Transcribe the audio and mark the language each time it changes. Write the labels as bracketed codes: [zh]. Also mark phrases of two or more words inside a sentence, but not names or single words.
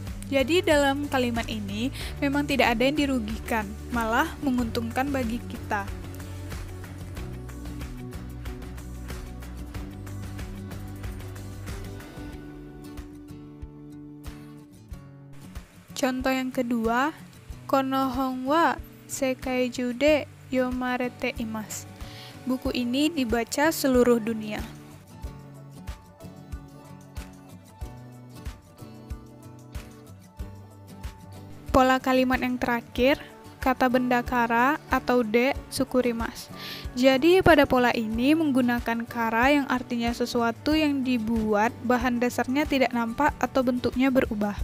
[id] Jadi dalam kalimat ini memang tidak ada yang dirugikan, malah menguntungkan bagi kita. Contoh yang kedua, [ja] この本は世界中で読まれています. [id] Buku ini dibaca seluruh dunia. Pola kalimat yang terakhir, kata benda kara atau [ja] で作ります. [id] Jadi pada pola ini menggunakan kara yang artinya sesuatu yang dibuat bahan dasarnya tidak nampak atau bentuknya berubah.